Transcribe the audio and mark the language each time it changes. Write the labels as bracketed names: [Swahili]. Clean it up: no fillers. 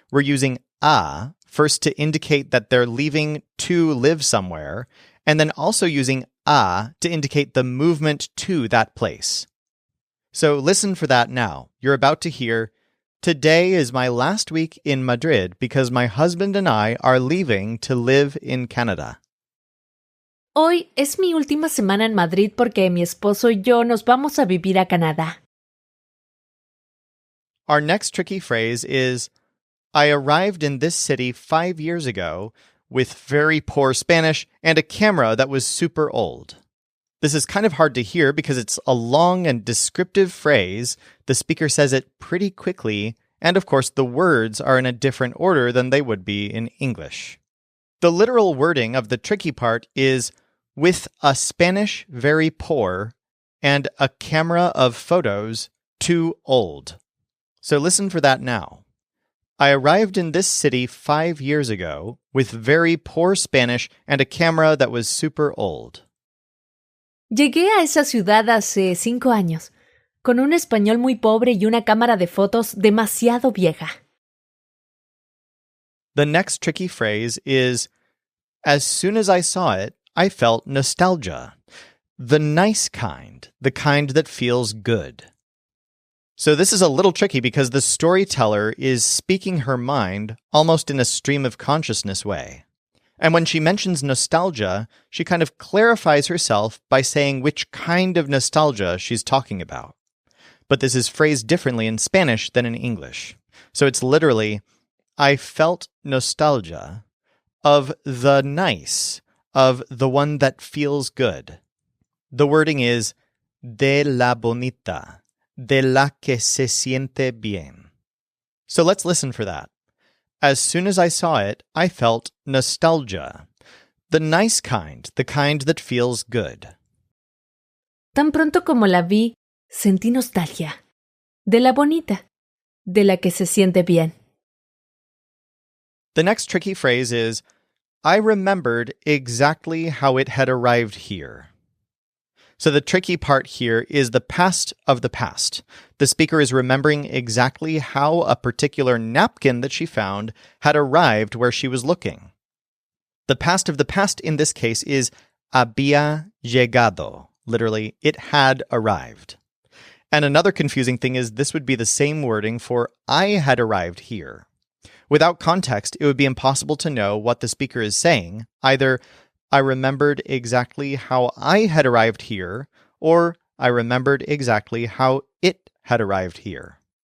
[English] We're using a first to indicate that they're leaving to live somewhere, and then also using a to indicate the movement to that place. So listen for that now. You're about to hear, today is my last week in Madrid because my husband and I are leaving to live in Canada. [Spanish] Hoy es mi última semana en Madrid porque mi esposo y yo nos vamos a vivir a Canadá. [English] Our next tricky phrase is, I arrived in this city 5 years ago with very poor Spanish and a camera that was super old. This is kind of hard to hear because it's a long and descriptive phrase. The speaker says it pretty quickly, and of course the words are in a different order than they would be in English. The literal wording of the tricky part is, with a Spanish very poor and a camera of photos too old. So listen for that now. I arrived in this city 5 years ago with very poor Spanish and a camera that was super old. [Spanish] Llegué a esa ciudad hace 5 años, con un español muy pobre y una cámara de fotos demasiado vieja. [English] The next tricky phrase is, as soon as I saw it, I felt nostalgia. The nice kind, the kind that feels good. So this is a little tricky because the storyteller is speaking her mind almost in a stream of consciousness way. And when she mentions nostalgia, she kind of clarifies herself by saying which kind of nostalgia she's talking about. But this is phrased differently in Spanish than in English. So it's literally, I felt nostalgia of the nice, of the one that feels good. The wording is [Spanish] de la bonita, de la que se siente bien. [English] So let's listen for that. As soon as I saw it, I felt nostalgia. The nice kind, the kind that feels good. [Spanish] Tan pronto como la vi, sentí nostalgia. De la bonita, de la que se siente bien. [English] The next tricky phrase is, I remembered exactly how it had arrived here. So the tricky part here is the past of the past. The speaker is remembering exactly how a particular napkin that she found had arrived where she was looking. The past of the past in this case is había llegado. Literally, it had arrived. And another confusing thing is this would be the same wording for I had arrived here. Without context, it would be impossible to know what the speaker is saying. Either I remembered exactly how I had arrived here, or I remembered exactly how it had arrived here.